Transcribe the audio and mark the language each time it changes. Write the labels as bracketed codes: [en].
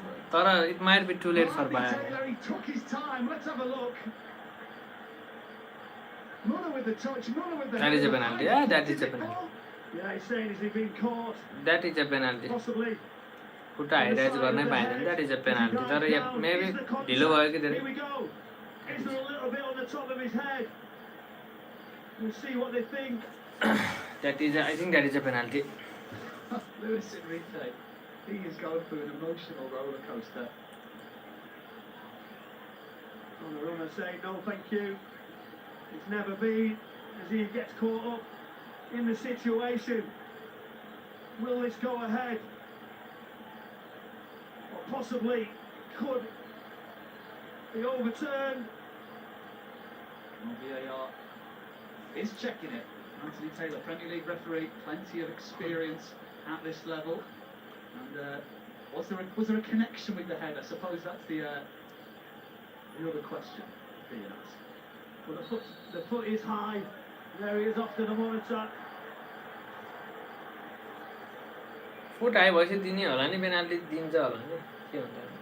[en] Tara, it might be too late for Bayern. He took his time. Let's have a look. Muller with the touch. Muller with the That is a penalty. Yeah, that is a penalty. Yeah, he's saying, is he being caught? That is a penalty. Possibly. [ne] खुट्टा हाइराइज गर्नै पाइँदैन. [en] That is a penalty. [ne] तर यहाँ maybe ढिलो भयो कि धेरै. [en] Here we go. Is there a little bit on the top of his head? We'll see what they think. That is, I think that is a penalty. Luis Enrique, he is going through an emotional roller coaster. Donnarumma saying no thank you. It's never been, as he gets caught up in the situation. Will this go ahead? Or possibly could be overturned. Well, VAR is checking it. Anthony Taylor, Premier League referee, plenty of experience at this level. And was there a connection with the head? I suppose that's the other question being asked. Well, the foot is high. There he is off to the monitor. [ne] Foot high भएपछि दिने होला नि, penalty दिन्छ होला नि, के हुन्छ.